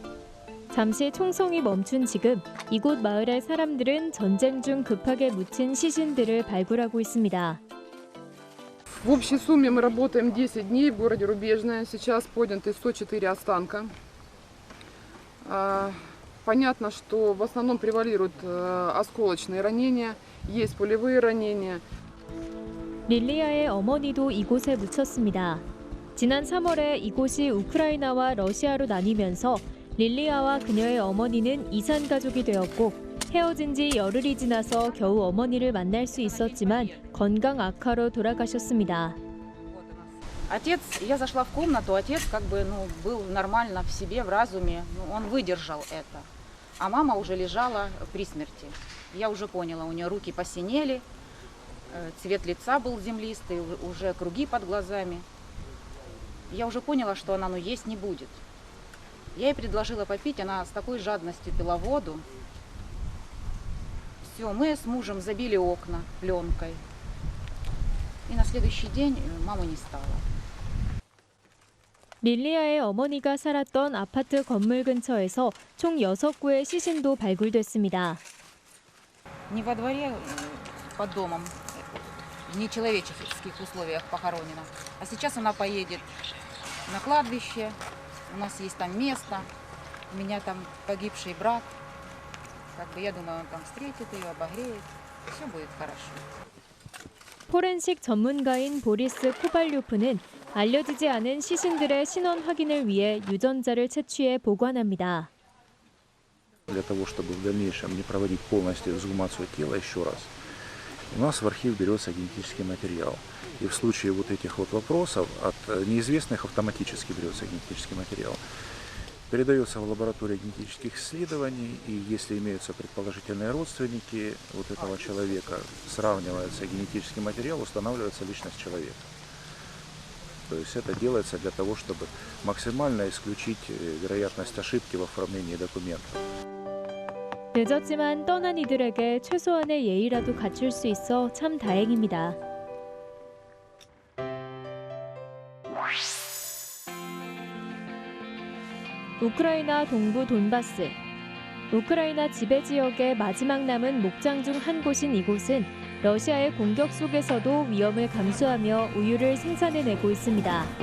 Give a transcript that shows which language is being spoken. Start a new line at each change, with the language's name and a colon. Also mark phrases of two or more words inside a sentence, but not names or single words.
Korean: 잠시 총성이 멈춘 지금 이곳 마을의 사람들은 전쟁 중 급하게 묻힌 시신들을 발굴하고 있습니다.
Russian: В общей сумме мы работаем 10 дней в городе Рубежное. Сейчас подняты 104 останка. Понятно, что в основном превалируют осколочные ранения, есть пулевые ранения.
Korean: 릴리아의 어머니도 이곳에 묻혔습니다. 지난 3월에 이곳이 우크라이나와 러시아로 나뉘면서 릴리아와 그녀의 어머니는 이산 가족이 되었고 헤어진 지 열흘이 지나서 겨우 어머니를 만날 수 있었지만 건강 악화로 돌아가셨습니다.
Russian: Отец, я зашла в комнату, отец был нормально в себе, в разуме, он выдержал это. А мама уже лежала при смерти. Я уже поняла, у нее руки посинели, цвет лица был землистый, уже круги под глазами. Я уже поняла, что она есть не будет. Я ей предложила попить, она с такой жадностью пила воду. Все, мы с мужем забили окна пленкой. И на следующий день мамы не стало.
Korean: 릴리아의 어머니가 살았던 아파트 건물 근처에서 총 6구의 시신도 발굴됐습니다.
Russian: Не во дворе, под домом, в нечеловеческих условиях похоронена. А сейчас она поедет на кладбище, у нас есть там место, у меня там погибший брат. Я думаю, он там встретит ее, обогреет, все будет хорошо.
Korean: 포렌식 전문가인 보리스 코발류프는 알려지지 않은 시신들의 신원 확인을 위해 유전자를 채취해 보관합니다.
Russian: Для того, чтобы в дальнейшем не проводить полностью эксгумацию тела еще раз, у нас в архив берется генетический материал. И в случае вот этих вот вопросов от неизвестных автоматически берется генетический материал. Передается в лабораторию генетических исследований, и если имеются предположительные родственники вот этого человека, сравнивается генетический материал, устанавливается личность человека. То есть это делается для того, чтобы максимально исключить вероятность ошибки в оформлении документов.
Korean: 늦었지만 떠난 이들에게 최소한의 예의라도 갖출 수 있어 참 다행입니다. 우크라이나 동부 돈바스. 우크라이나 지배 지역의 마지막 남은 목장 중 한 곳인 이곳은 러시아의 공격 속에서도 위험을 감수하며 우유를 생산해내고 있습니다.